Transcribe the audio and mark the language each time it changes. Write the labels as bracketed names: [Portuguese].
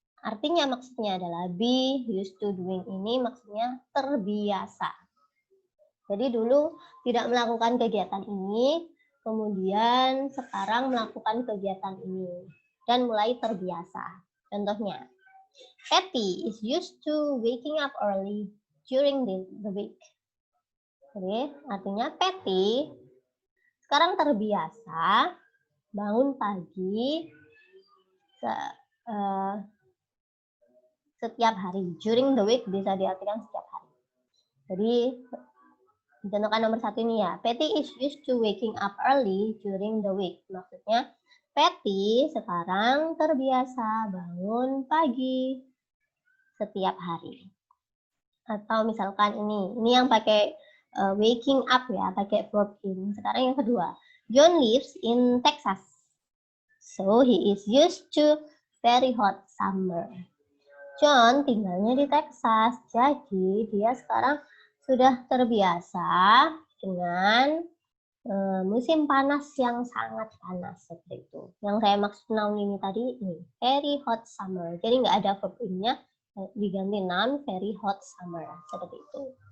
[Indonesian] Artinya maksudnya adalah be used to doing ini maksudnya terbiasa. Jadi dulu tidak melakukan kegiatan ini, kemudian sekarang melakukan kegiatan ini dan mulai terbiasa. Contohnya, [English] Patty is used to waking up early during the week. [Indonesian] Jadi artinya Patty sekarang terbiasa bangun pagi setiap hari. During the week bisa diartikan setiap hari. Jadi contohkan nomor 1 ini ya. [English] Patty is used to waking up early during the week. [Indonesian] Maksudnya Patty sekarang terbiasa bangun pagi setiap hari. Atau misalkan ini yang pakai waking up ya, pakai verb in. Sekarang yang kedua. [English] John lives in Texas. So he is used to very hot summer. [Indonesian] John tinggalnya di Texas, jadi dia sekarang sudah terbiasa dengan musim panas yang sangat panas seperti itu. Yang saya maksud noun ini tadi ini very hot summer. Jadi nggak ada verb in-nya, diganti noun very hot summer seperti itu.